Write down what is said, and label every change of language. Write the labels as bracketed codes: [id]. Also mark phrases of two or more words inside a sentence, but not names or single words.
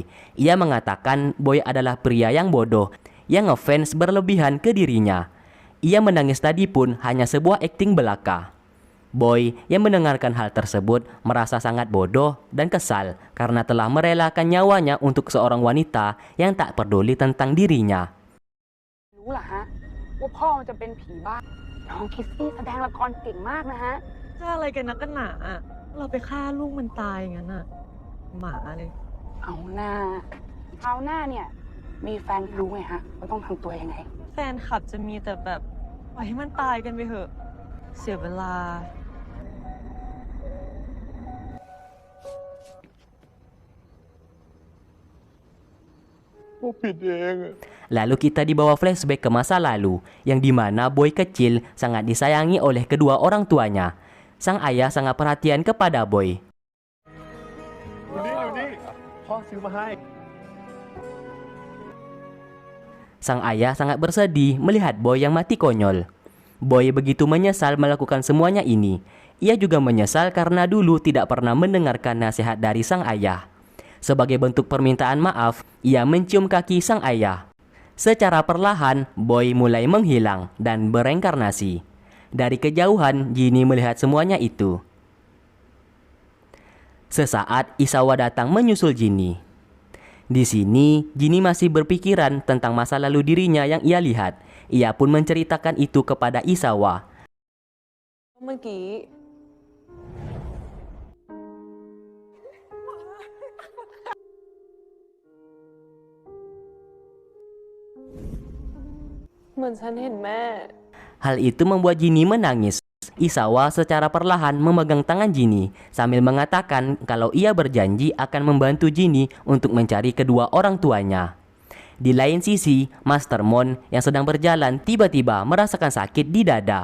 [id] Ia mengatakan Boy adalah pria yang bodoh, yang ngefans berlebihan ke dirinya. Ia menangis tadi pun hanya sebuah akting belaka. Boy yang mendengarkan hal tersebut merasa sangat bodoh dan kesal karena telah merelakan nyawanya untuk seorang wanita yang tak peduli tentang dirinya. [th] รู้เหรอฮะว่าพ่อมันจะเป็นผีบ้าน้องคิสซี่แสดงละครเก่งมากนะฮะ จะอะไรกันนักกันหนาอะเราไปฆ่าลูกมันตายอย่างนั้นอะหมาเลย เอาหน้าคราวหน้าเนี่ยมีแฟนรู้ไหมฮะว่าต้องทำตัวยังไง แฟนคลับจะมีแต่แบบปล่อยให้มันตายกันไปเถอะ เสียเวลา พวกผิดเองอะ [id] Lalu kita dibawa flashback ke masa lalu, yang dimana Boy kecil sangat disayangi oleh kedua orang tuanya. Sang ayah sangat perhatian kepada Boy. [th] อยู่นี่พ่อซื้อมาให้ [id] Sang ayah sangat bersedih melihat Boy yang mati konyol. Boy begitu menyesal melakukan semuanya ini. Ia juga menyesal karena dulu tidak pernah mendengarkan nasihat dari sang ayah. Sebagai bentuk permintaan maaf, ia mencium kaki sang ayah. Secara perlahan, Boy mulai menghilang dan bereinkarnasi. Dari kejauhan, Ginny melihat semuanya itu. Sesaat, Isawa datang menyusul Ginny. Di sini, Ginny masih berpikiran tentang masa lalu dirinya yang ia lihat. Ia pun menceritakan itu kepada Isawa. [th] เมื่อกี้ เหมือนฉันเห็นแม่ [id] Hal itu membuat Ginny menangis. Isawa secara perlahan memegang tangan Ginny sambil mengatakan kalau ia berjanji akan membantu Ginny untuk mencari kedua orang tuanya. Di lain sisi, Master Mon yang sedang berjalan tiba-tiba merasakan sakit di dada.